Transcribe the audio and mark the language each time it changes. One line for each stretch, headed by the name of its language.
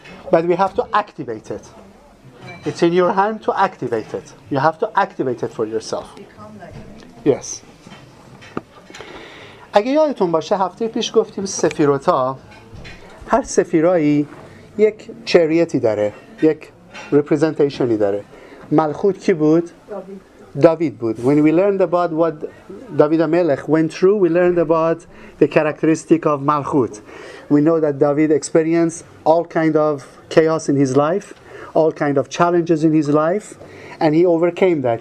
English: But we have to activate it. It's in your hand to activate it. You have to activate it for yourself. Become like it. Yes.
Persian: اگه یادتون باشه هفته پیش گفتیم سفیروتا، هر سفیرایی یک چریتی داره، یک representationی داره. ملخوت کی بود؟ داوید بود.
English: When we learned about what David HaMelech went through, we learned about the characteristic of Malchut. We know that David experienced all kind of chaos in his life. all kind of challenges in his life, and he overcame that.